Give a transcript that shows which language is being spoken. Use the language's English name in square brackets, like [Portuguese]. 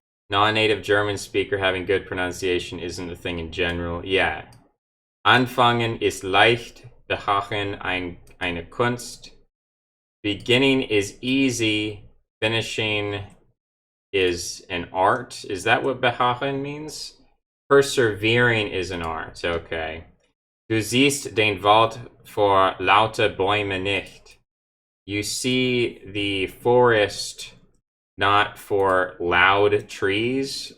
[English] Non-native German speaker having good pronunciation isn't a thing in general. Yeah. [German] Anfangen ist leicht, behachen eine Kunst. [English] Beginning is easy, finishing is an art. Is that what behachen means? Persevering is an art. Okay. [German] Du siehst den Wald vor lauter Bäume nicht. [English] You see the forest not for loud trees.